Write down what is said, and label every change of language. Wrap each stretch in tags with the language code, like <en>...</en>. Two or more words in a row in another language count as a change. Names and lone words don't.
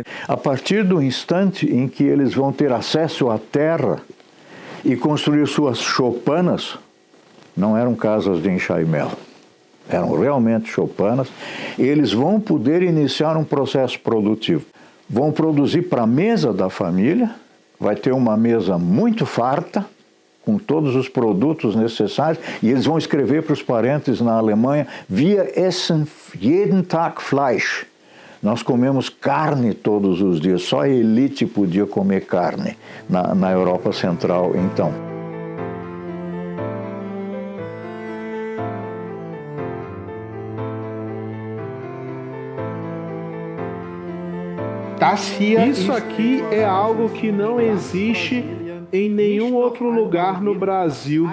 <pt>A partir do instante em que eles vão ter acesso à terra e construir suas choupanas, não eram casas de enxaimel, eram realmente choupanas, eles vão poder iniciar um processo produtivo. Vão produzir para a mesa da família, vai ter uma mesa muito farta, com todos os produtos necessários, e eles vão escrever para os parentes na Alemanha:</pt> <de>Wir essen jeden Tag Fleisch.</de> <pt>Nós comemos carne todos os dias, só a elite podia comer carne na Europa Central, então. Isso aqui é algo que não existe em nenhum outro lugar no Brasil.</pt>